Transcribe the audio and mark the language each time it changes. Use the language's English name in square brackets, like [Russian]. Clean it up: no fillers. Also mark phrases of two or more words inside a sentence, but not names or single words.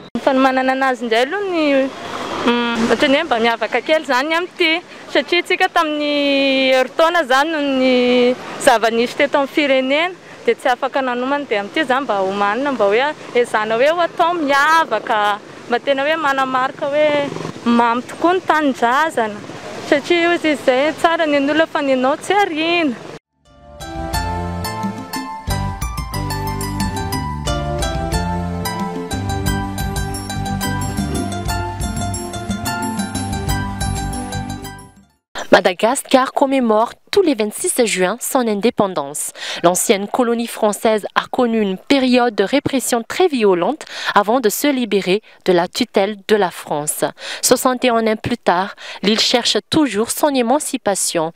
[Malagasy] Manana anazy indray aloha ny ohatrany hoe mba miavaka kely zany amin'ity satria tsika tamin'ny herin-taona zany no ny zava-nisy teto amin'ny firenena dia tsy afaka nanomana dia amin'ity zany mba homanina mba hoe ezana hoe ho atao miavaka mba tena hoe manamarika hoe mamy tokoa ny tanin-drazana satria izy izay tsara ny olona fa ny anao tsy ariana. [French] Madagascar commémore tous les 26 juin son indépendance. L'ancienne colonie française a connu une période de répression très violente avant de se libérer de la tutelle de la France. 61 ans plus tard, l'île cherche toujours son émancipation.